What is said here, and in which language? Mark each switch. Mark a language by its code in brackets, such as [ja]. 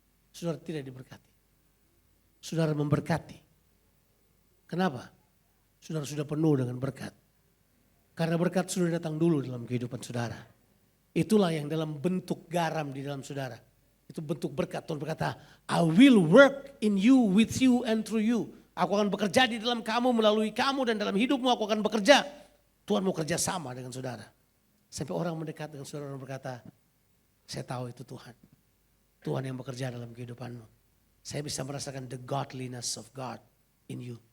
[id] Saudara tidak diberkati. Saudara memberkati. Kenapa? Saudara sudah penuh dengan berkat. Karena berkat sudah datang dulu dalam kehidupan saudara. Itulah yang dalam bentuk garam di dalam saudara. Itu bentuk berkat. Tuhan berkata, [en] I will work in you, with you and through you. [id] Aku akan bekerja di dalam kamu, melalui kamu dan dalam hidupmu aku akan bekerja. Tuhan mau kerja sama dengan saudara. Sampai orang mendekat dengan saudara dan berkata, saya tahu itu Tuhan. Tuhan yang bekerja dalam kehidupanmu. Saya bisa merasakan [en] the godliness of God in you.